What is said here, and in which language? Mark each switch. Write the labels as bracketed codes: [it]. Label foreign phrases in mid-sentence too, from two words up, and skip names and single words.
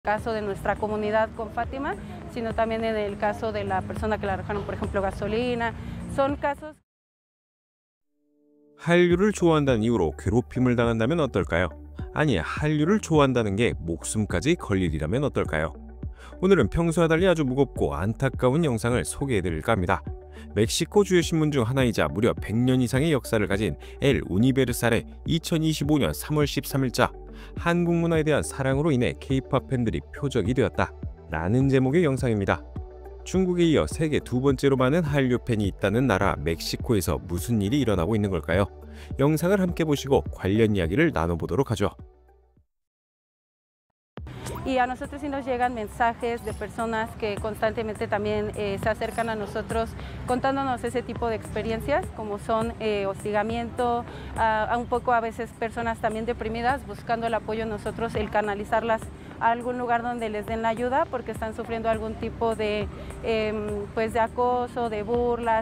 [es] caso de nuestra comunidad con Fátima, sino también en el caso de la persona que le arrojaron, por ejemplo, gasolina. Son casos. [ko] 한류를 좋아한다는 이유로 괴롭힘을 당한다면 어떨까요? 아니, 한류를 좋아한다는 게 목숨까지 걸 일이라면 어떨까요? 오늘은 평소와 달리 아주 무겁고 안타까운 영상을 소개해드릴까 합니다. 멕시코 주요 신문 중 하나이자 무려 100년 이상의 역사를 가진 엘 우니베르살의 2025년 3월 13일자 한국 문화에 대한 사랑으로 인해 K-팝 팬들이 표적이 되었다 라는 제목의 영상입니다. 중국에 이어 세계 두 번째로 많은 한류 팬이 있다는 나라 멕시코에서 무슨 일이 일어나고 있는 걸까요? 영상을 함께 보시고 관련 이야기를 나눠보도록 하죠. [es] Y a nosotros sí nos llegan mensajes de personas que constantemente también se acercan a nosotros contándonos ese tipo de experiencias, como son hostigamiento, a un poco a veces personas también deprimidas, buscando el apoyo en nosotros, el canalizarlas a algún lugar donde les den la ayuda porque están sufriendo algún tipo de, pues de acoso, de burlas.